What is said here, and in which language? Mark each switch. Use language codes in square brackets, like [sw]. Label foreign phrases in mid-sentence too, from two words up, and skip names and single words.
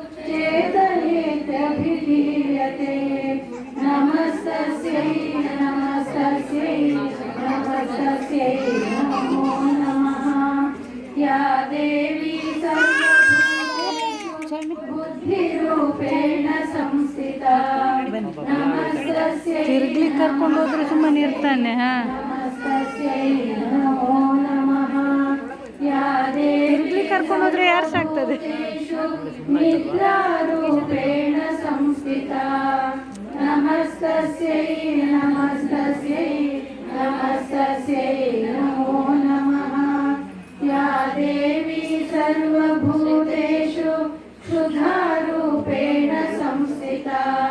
[sa] चेतनेत्यभिधीयते नमस्तस्यै नमस्तस्यै नमस्तस्यै नमो नमः या देवी सर्वभूतेषु बुद्धिरूपेण संस्थिता नमस्तस्यै [kn] ತಿರ್ಗ್ಲಿಕ್ಕೆ ಕರ್ಕೊಂಡು ಹೋದ್ರೆ ಸುಮ್ಮನೆ ಇರ್ತಾನೆ. [sa] नमस्तस्यै नमो नमः या [kn] ತಿರ್ಗ್ಲಿಕ್ಕೆ ಕರ್ಕೊಂಡು ಹೋದ್ರೆ ಯಾರು ಸಾಕ್ತದೆ? [sa] निद्रारूपेण संस्थिता नमस्तस्यै नमस्तस्यै नमस्तस्यै नमो नमः या देवी सर्वभूतेषु क्षुधारूपेण संस्थिता